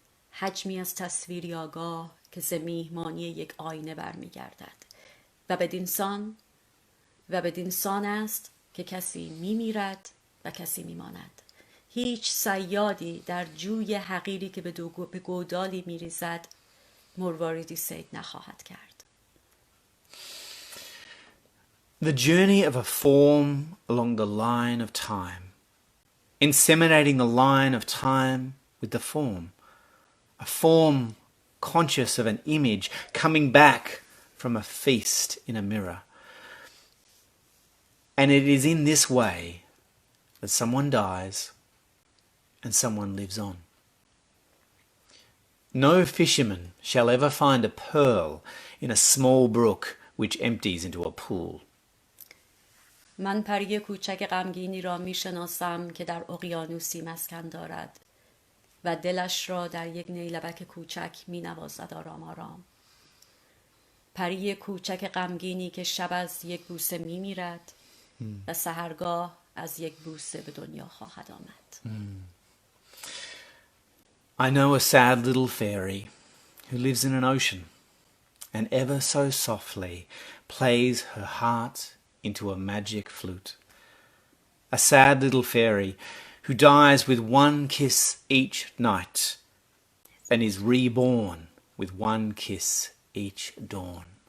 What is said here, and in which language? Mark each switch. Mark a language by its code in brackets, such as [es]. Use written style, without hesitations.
[fa] حجمی از تصویری آگاه که ز میهمانی یک آینه برمیگردد و بدین سان است که کسی میمیرد و کسی میماند. هیچ صیادی در جوی حقیری که به گودالی میریزد مرواریدی صید نخواهد کرد. [en] The journey of a form along the line of time, inseminating the line of time with the form, a form conscious of an image coming back from a feast in a mirror. And it is in this way that someone dies and someone lives on. No fisherman shall ever find a pearl in a small brook which empties into a pool. [fa] من پری کوچک غمگینی را میشناسم که در اقیانوسی مسکن دارد و دلش را در یک نیلبک کوچک مینوازد آرام آرام. پری کوچک غمگینی که شب از یک بوسه میمیرد و سحرگاه از یک بوسه به دنیا خواهد آمد. [en] I know a sad little fairy who lives in an ocean and ever so softly plays her heart into a magic flute. A sad little fairy who dies with one kiss each night and is reborn with one kiss each dawn.